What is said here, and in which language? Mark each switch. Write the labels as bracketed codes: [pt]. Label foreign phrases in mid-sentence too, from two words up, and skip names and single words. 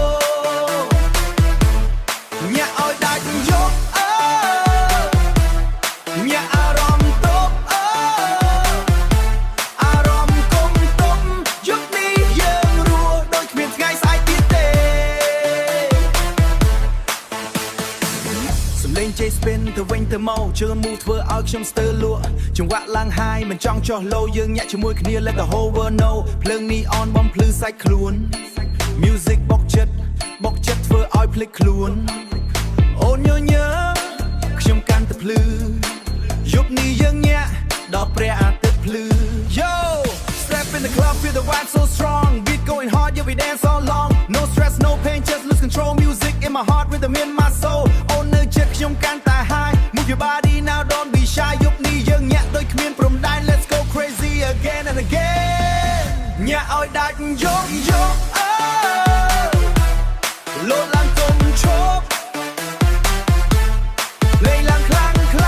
[km] ញាក់ឲ្យដាច់យុគញាក់អារម្មណ៍តប់អារម្មណ៍កុំទុំយុគនេះយើងរស់ដូចគ្មានថ្ងៃស្អែកទៀតទេសំឡេង J spin ទៅវិញទៅមកជឿន move ធ្វើឲ្យ ខ្ញុំស្ទើរលក់ចង្វាក់ឡើង high មិនចង់ចុះ low យើងញាក់ជាមួយគ្នា [en] let the whole world know [km] ភ្លើង neon បំភ្លឺសាច់ខ្លួន music បុ កចិត្តធ្វើឲ្យភ្លេចខ្លួនអូនញញើខ្ញុំកាន់តែភ្លឺយុគនេះយើងញាក់ដល់ព្រះអាទិត្យភ្លឺ [en] Yo step in the club feel the vibe so strong beat going hard yeah we dance all long no stress no pain just lose control music in my heart rhythm in my soul [km] អូននៅចិត្តខ្ញុំកាន់តែ [en] high move your body now don't be shy [km] យុគនេះយើងញាក់ដូចគ្មានព្រំដែន [en] let's go crazy again and again [km] ញាក់ឲ្យដាច់យុគលោតឡើងកុំឈប់លេងឡើងខ្លាំង